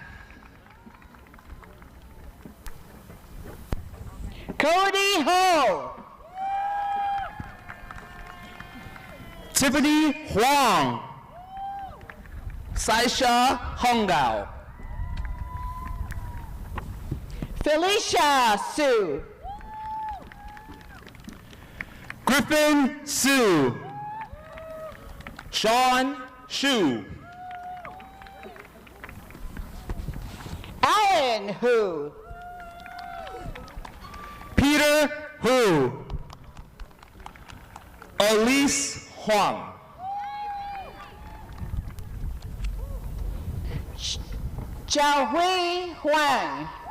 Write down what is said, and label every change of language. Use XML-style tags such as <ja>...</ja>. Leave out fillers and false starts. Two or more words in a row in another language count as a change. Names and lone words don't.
<en>Cody Ho. Tiffany Huang. Saisha Hongao. Felicia Su. Griffin Sue. Sean Shu. Alan Hu. Peter Hu. Elise Huang. Jiahui Huang.</en>